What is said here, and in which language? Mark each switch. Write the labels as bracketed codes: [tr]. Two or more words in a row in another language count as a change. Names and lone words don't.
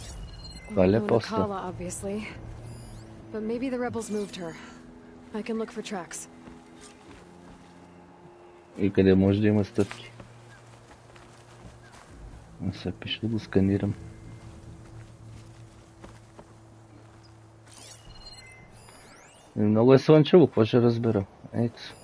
[en] Vale, No posta. Nakala, obviously. But maybe the rebels moved her. I can look for tracks. [bg] И къде може да има стъпки? Сега пише да го сканирам. Много е слънчево, какво ще разбера? Ето.